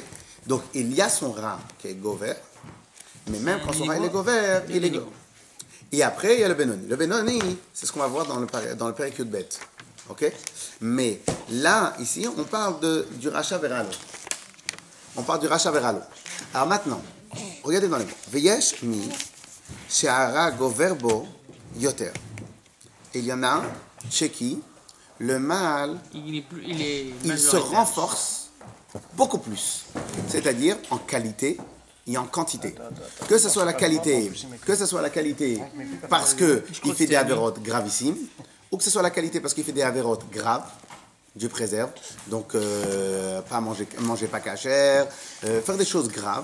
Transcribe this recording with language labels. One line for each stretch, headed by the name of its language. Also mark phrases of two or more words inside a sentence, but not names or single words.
French: Donc il y a son Ra qui est Gover, mais même quand son Ra il est Gover, il est Gover. Et après, il y a le Benoni. Le Benoni, c'est ce qu'on va voir dans le
Hebrew: פרק י״ב.
French: Ok? Mais là, ici, on parle du
Hebrew: רשע ורע לו.
French: On parle du
Hebrew: רשע ורע לו.
French: Alors maintenant, regardez dans les mots.
Hebrew: ויש מי שהרע גובר בו יותר.
French: Il y en a chez qui le mal, il se renforce beaucoup plus. C'est-à-dire en qualité et en quantité. Que ce soit la qualité parce qu'il fait des avérotes gravissimes, ou que ce soit la qualité parce qu'il fait des avérotes graves, Dieu préserve, donc pas manger pas cachère, faire des choses graves.